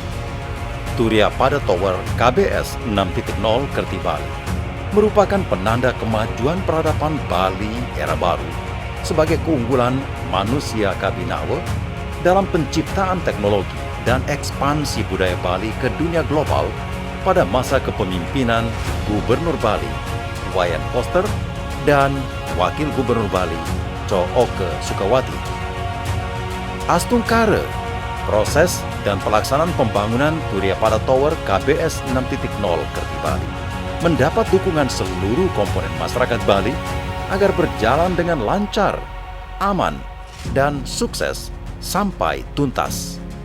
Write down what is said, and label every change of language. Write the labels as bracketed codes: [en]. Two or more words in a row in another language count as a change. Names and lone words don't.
[id] Surya Pada Tower KBS 6.0 Kerti Bali merupakan penanda kemajuan peradaban Bali era baru sebagai keunggulan manusia Kabinawa dalam penciptaan teknologi dan ekspansi budaya Bali ke dunia global pada masa kepemimpinan Gubernur Bali, Wayan Koster, dan Wakil Gubernur Bali, Co Oke Sukawati. Astungkara, proses dan pelaksanaan pembangunan Surya Pada Tower KBS 6.0 Kerti Bali mendapat dukungan seluruh komponen masyarakat Bali agar berjalan dengan lancar, aman, dan sukses sampai tuntas.